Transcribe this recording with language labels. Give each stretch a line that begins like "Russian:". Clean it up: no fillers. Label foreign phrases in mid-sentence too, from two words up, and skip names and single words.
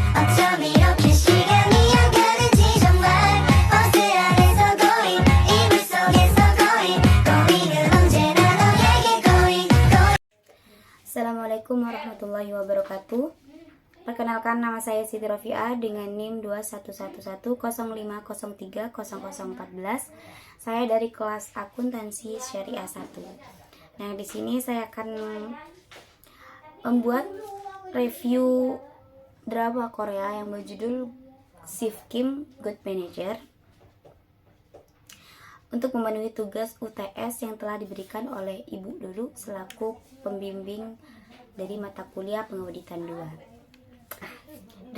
Korean: 어쩜 이렇게 시간이 안 가는지 정말 버스 안에서 고인 이불 속에서 고인 고인은 언제나 너에게 고인
Arabic: السلام عليكم ورحمة الله وبركاته.
Indonesian: Perkenalkan, nama saya Siti Rofiah dengan NIM 211105030014. Saya dari kelas akuntansi syariah 1. Nah, di sini saya akan membuat review drama Korea yang berjudul Sif Kim Good Manager untuk memenuhi tugas UTS yang telah diberikan oleh Ibu Lulu selaku pembimbing dari mata kuliah pengauditan 2.